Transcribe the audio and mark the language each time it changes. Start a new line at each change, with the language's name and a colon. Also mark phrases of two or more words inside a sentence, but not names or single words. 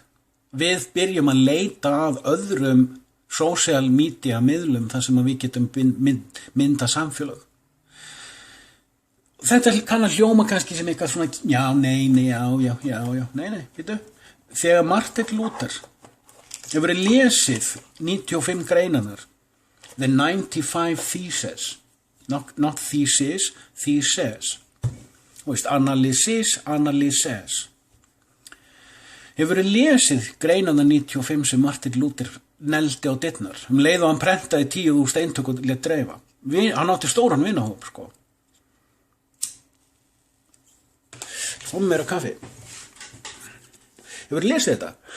Icelandic: Við byrjum að leita að öðrum
English: social media
Icelandic: miðlum þar sem við getum mynda samfélag. Þetta kann að hljóma kannski sem eitthvað svona nei, veitu. Þegar Martin Luther hefur verið lesið 95 greinarnar,
English: the 95 theses, not thesis, theses, analysis,
Icelandic: hefur verið lesið greinarnar 95 sem Martin Luther neldi á dyrnar, leið og hann prentaði 10.000 eintök og lét dreifa. Hann átti stóran vinahóp, sko. Fáum meira kaffi. Hefur lesið þetta?